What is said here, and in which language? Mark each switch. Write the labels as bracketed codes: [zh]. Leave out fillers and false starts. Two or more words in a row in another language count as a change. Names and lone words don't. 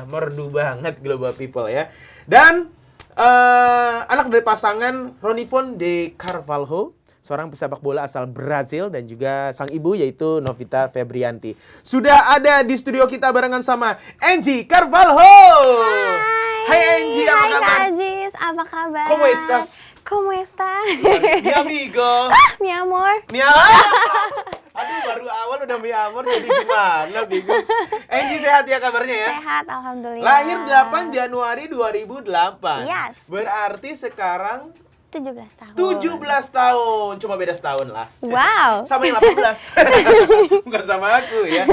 [id] Merdu banget Global People ya. Dan anak dari pasangan Ronivon de Carvalho, seorang pesepak bola asal Brazil, dan juga sang ibu yaitu Novita Febrianti. Sudah ada di studio kita barengan sama Enji Carvalho. Hai Enji, apa kabar? Hai Kak Ajis, apa kabar? [es] ¿Cómo estás? ¿Cómo estás? Mi amigo. Mi amor. [id] Aduh, baru awal udah [es] mi amor, [id] jadi gimana bingung. Enji sehat ya kabarnya ya? Sehat, alhamdulillah. Lahir 8 Januari 2008. Yes. Berarti sekarang 17 tahun. 17 tahun. Cuma beda setahun lah. Wow. Sama yang 18. Bukan sama aku ya.